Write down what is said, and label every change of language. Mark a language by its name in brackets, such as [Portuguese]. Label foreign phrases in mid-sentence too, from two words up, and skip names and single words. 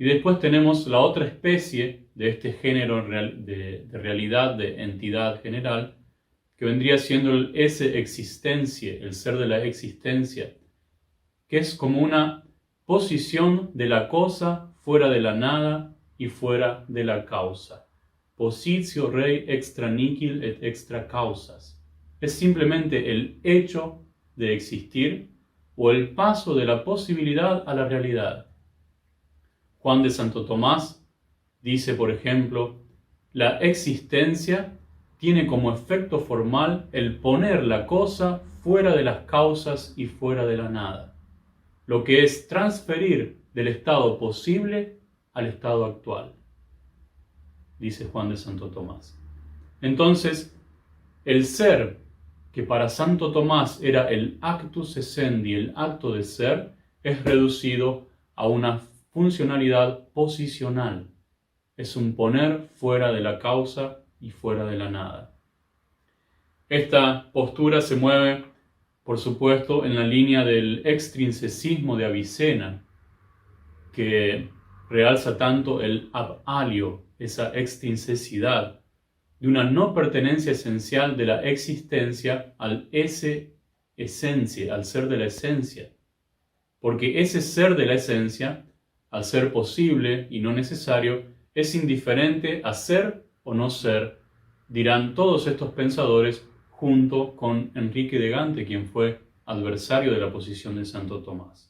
[Spanish] Y después tenemos la otra especie de este género de realidad, de entidad general, que vendría siendo el [Latin] esse existentie, [Spanish] el ser de la existencia, que es como una posición de la cosa fuera de la nada y fuera de la causa. [Latin] Positio rei extra nihil et extra causas. [Spanish] Es simplemente el hecho de existir o el paso de la posibilidad a la realidad. Juan de Santo Tomás dice, por ejemplo, la existencia tiene como efecto formal el poner la cosa fuera de las causas y fuera de la nada, lo que es transferir del estado posible al estado actual, dice Juan de Santo Tomás. Entonces, el ser, que para Santo Tomás era el [Latin] actus essendi, [Spanish] el acto de ser, es reducido a una funcionalidad posicional. Es un poner fuera de la causa y fuera de la nada. Esta postura se mueve, por supuesto, en la línea del extrinsecismo de Avicena, que realza tanto el [Latin] ab alio, [Spanish] esa extrinsecidad, de una no pertenencia esencial de la existencia al [Latin] esse esencia, [Spanish] al ser de la esencia. Porque ese ser de la esencia, al ser posible y no necesario, es indiferente a ser o no ser, dirán todos estos pensadores junto con Enrique de Gante, quien fue adversario de la posición de Santo Tomás.